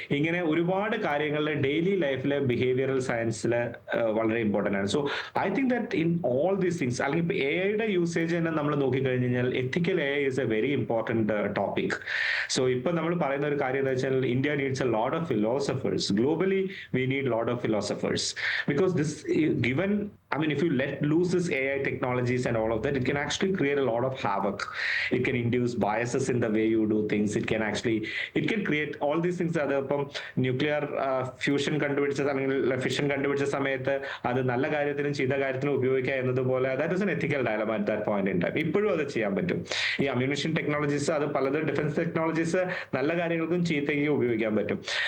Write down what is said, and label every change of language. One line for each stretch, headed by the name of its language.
Malayalam: ഇങ്ങനെ ഒരുപാട് കാര്യങ്ങളിൽ ഡെയിലി ലൈഫിലെ ബിഹേവിയറൽ സയൻസിൽ വളരെ ഇമ്പോർട്ടൻ്റ് ആണ്.
English: so I think that in all these things,
Malayalam: അല്ലെങ്കിൽ ഇപ്പൊ എ ഐയുടെ യൂസേജ് തന്നെ നമ്മൾ നോക്കിക്കഴിഞ്ഞ് കഴിഞ്ഞാൽ
English: Ethical A I is a very important topic. So
Malayalam: ഇപ്പൊ നമ്മൾ പറയുന്ന ഒരു കാര്യം എന്താ വെച്ചാൽ,
English: India needs a lot of philosophers. Globally we need lot of philosophers, because this given I mean, if you let loose this AI technologies and all of that, it can actually create a lot of havoc. It can induce biases in the way you do things. It can create all these things.
Malayalam: അത് ഇപ്പം nuclear fusion കണ്ടുപിടിച്ച അല്ലെങ്കിൽ fission കണ്ടുപിടിച്ച സമയത്ത് അത് നല്ല കാര്യത്തിനും ചീത്ത കാര്യത്തിനും ഉപയോഗിക്കുക എന്നതുപോലെ
English: That is an ethical dilemma at that point in time.
Malayalam: ഇപ്പോഴും അത് ചെയ്യാൻ പറ്റും. ഈ അമ്യൂണിഷൻ ടെക്നോളജീസ് അത് പലതും ഡിഫൻസ് ടെക്നോളജീസ് നല്ല കാര്യങ്ങൾക്കും ചീത്തയ്ക്കും ഉപയോഗിക്കാൻ പറ്റും.